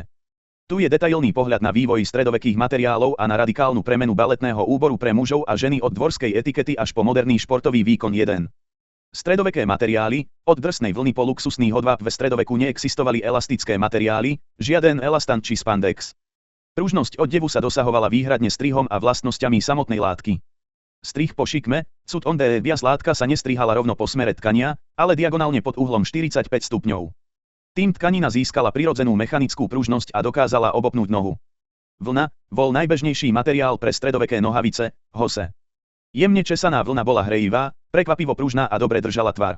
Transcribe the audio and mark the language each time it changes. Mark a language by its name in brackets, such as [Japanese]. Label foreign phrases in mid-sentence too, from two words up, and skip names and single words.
[Slovak] Tu je detailný pohľad na vývoj stredovekých materiálov a na radikálnu premenu baletného úboru pre mužov a ženy od dvorskej etikety až po moderný športový výkon 1. Stredoveké materiály, od drsnej vlny po luxusný hodváb. V stredoveku neexistovali elastické materiály, žiaden elastan či spandex. Pružnosť oddevu sa dosahovala výhradne strihom a vlastnosťami samotnej látky. Strih po šikme, [English] cud on the bias. [Slovak] Látka sa nestrihala rovno po smere tkania, ale diagonálne pod uhlom 45 stupňov. Tým tkanina získala prirodzenú mechanickú pružnosť a dokázala obopnúť nohu. Vlna bol najbežnejší materiál pre stredoveké nohavice, hose. Jemne česaná vlna bola hrejivá, prekvapivo pružná a dobre držala tvar.